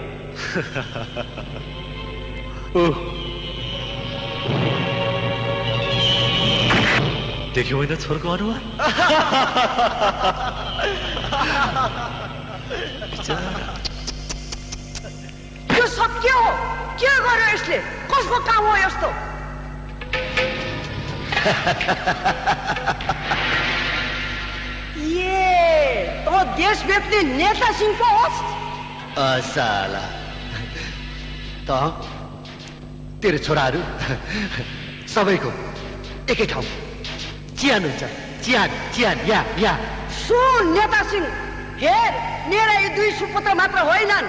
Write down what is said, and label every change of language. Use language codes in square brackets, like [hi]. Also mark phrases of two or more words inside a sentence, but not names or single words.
[ne] देख्यो होइन छोरोको अनुहार? यो सब के हो? के गर्यो यसले? कसको काम हो यस्तो? ये तो देश बेच्ने नेता सिंह को होस्? साला, त तेरो छोराहरू सबैको एकै ठाउँ चिहान हुन्छ। चिहान चिहान, या। सुन नेता सिंह, हेर, मेरा यी 2 सुपुत्र मात्र होइनन्।